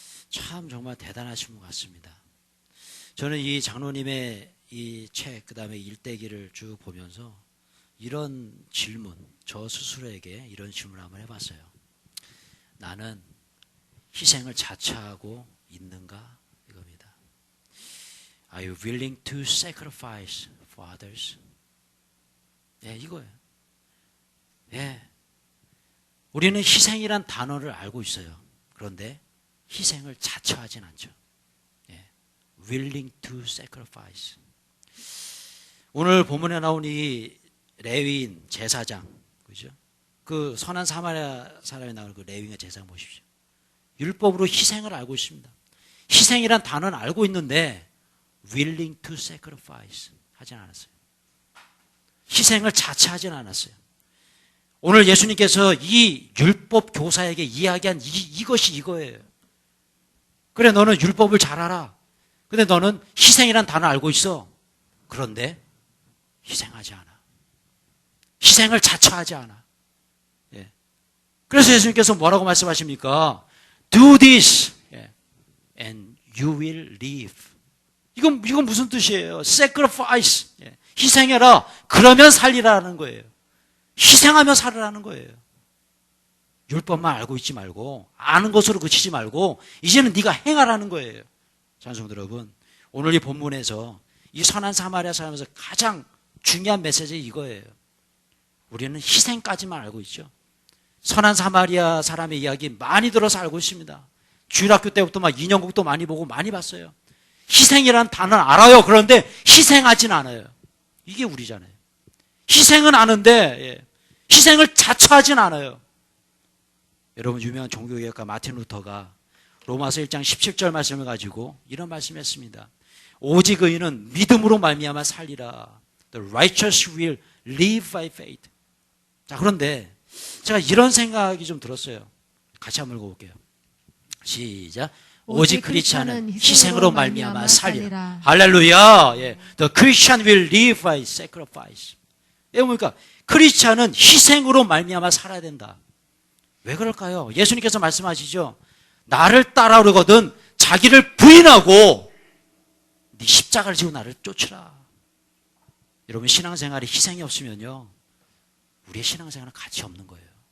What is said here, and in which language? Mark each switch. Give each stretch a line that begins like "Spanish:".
Korean: 참 정말 대단하신 분 같습니다. 저는 이 장로님의 이 책, 그 다음에 일대기를 쭉 보면서 이런 질문, 저 스스로에게 이런 질문을 한번 해봤어요. 나는 희생을 자처하고 있는가? 이겁니다.
English: Are you willing to sacrifice for others?
Korean: 예, 이거예요. 예. 우리는 희생이란 단어를 알고 있어요. 그런데 희생을 자처하진 않죠.
English: 예. willing to sacrifice.
Korean: 오늘 본문에 나온 이 레위인 제사장, 그죠? 그 선한 사마리아 사람이 나오는 그 레위인의 제사장 보십시오. 율법으로 희생을 알고 있습니다. 희생이란 단어는 알고 있는데
English: willing to sacrifice
Korean: 하진 않았어요. 희생을 자처하진 않았어요. 오늘 예수님께서 이 율법 교사에게 이야기한 이것이 이거예요. 그래, 너는 율법을 잘 알아. 근데 너는 희생이란 단어 알고 있어. 그런데 희생하지 않아. 희생을 자처하지 않아. 예. 그래서 예수님께서 뭐라고 말씀하십니까?
English: Do this and you will live.
Korean: 이건 무슨 뜻이에요? Sacrifice. 예. 희생해라. 그러면 살리라는 거예요. 희생하며 살으라는 거예요. 율법만 알고 있지 말고, 아는 것으로 그치지 말고 이제는 네가 행하라는 거예요. 장성도 여러분, 오늘 이 본문에서 이 선한 사마리아 사람에서 가장 중요한 메시지 이거예요. 우리는 희생까지만 알고 있죠. 선한 사마리아 사람의 이야기 많이 들어서 알고 있습니다. 주일학교 때부터 막 인형극도 많이 보고 많이 봤어요. 희생이라는 단어는 알아요. 그런데 희생하진 않아요. 이게 우리잖아요. 희생은 아는데 희생을 자처하진 않아요. 여러분, 유명한 종교개혁가 마틴 루터가 로마서 1장 17절 말씀을 가지고 이런 말씀했습니다. 오직 의인은 믿음으로 말미암아 살리라.
English: The righteous will live by faith.
Korean: 자, 그런데 제가 이런 생각이 좀 들었어요. 같이 한번 읽어볼게요. 시작. 오직 크리스찬은 희생으로 말미암아 살리라. 할렐루야. 예.
English: The Christian will live by sacrifice.
Korean: 예, 뭡니까? 크리스찬은 희생으로 말미암아 살아야 된다. 왜 그럴까요? 예수님께서 말씀하시죠. 나를 따라오려거든 자기를 부인하고 네 십자가를 지고 나를 쫓으라. 여러분, 신앙생활에 희생이 없으면요, 우리의 신앙생활은 가치 없는 거예요.